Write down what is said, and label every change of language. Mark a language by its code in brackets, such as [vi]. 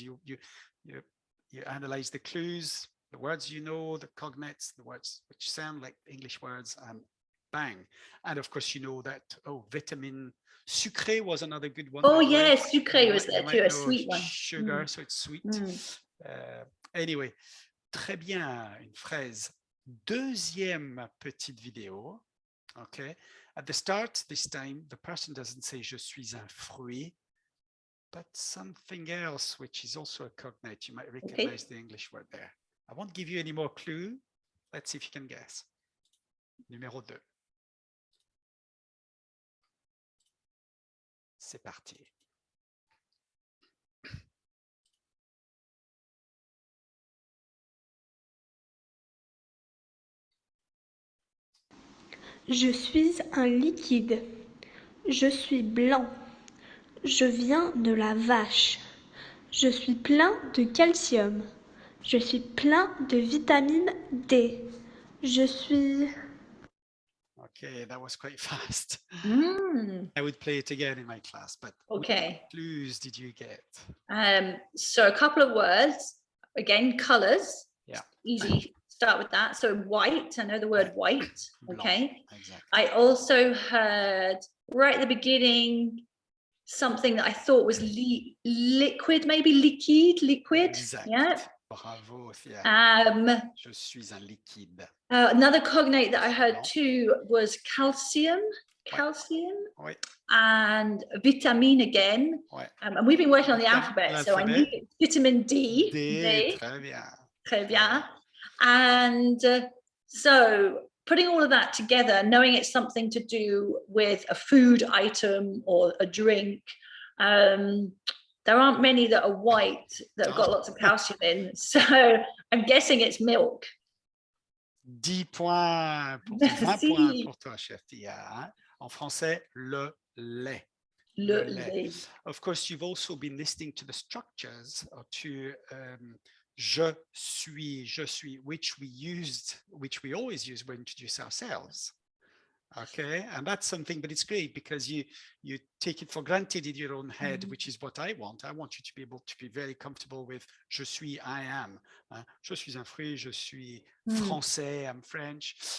[en] You analyze the clues, the words you know, the cognates, the words which sound like English words, and bang. And of course, you know that, vitamin sucré was another good one. Oh, yes, sucré was there too, a sweet one. Sugar, so it's sweet. Anyway, [fr] très bien, une fraise. Deuxième petite vidéo. Okay. [en] At the start, this time, the person doesn't say [fr] je suis un fruit, [en] but something else, which is also a cognate. You might recognize the English word there. I won't give you any more clue. Let's see if you can guess. [fr] Numéro 2. C'est parti. Je suis un liquide. Je suis blanc. Je viens de la vache. Je suis plein de calcium. Je suis plein de vitamine D. Je suis... [en] Okay, that was quite fast. I would play it again in my class, but what clues did you get? So a couple of words, again, colors. Yeah. Easy, start with that. So white, I know the word white. Okay. [fr] Blanc, [en] exactly. I also heard right at the beginning something that I thought was liquid, maybe liquid. [fr] Exact. [en] Yeah. [fr] Bravo, Thea. Je suis un liquide. [en] Another cognate that I heard too was calcium. [fr] Oui. [en] And vitamine again. And we've been working on the alphabet, so I knew vitamin D. [fr] D. Très bien. Très bien. [en] And so putting all of that together, knowing it's something to do with a food item or a drink, there aren't many that are white that have got lots of calcium in. So I'm guessing it's milk. [fr] 10 points, 20 points pour toi, chef Tia. En français, le lait. Le lait. [en] Of course, you've also been listening to the structures or to [fr] je suis, [en] which we always use when we introduce ourselves. Okay, and that's something, but it's great because you take it for granted in your own head, which is what I want. I want you to be able to be very comfortable with [fr] je suis, [en] I am. [fr] Je suis un fruit, je suis français, [en] I'm French.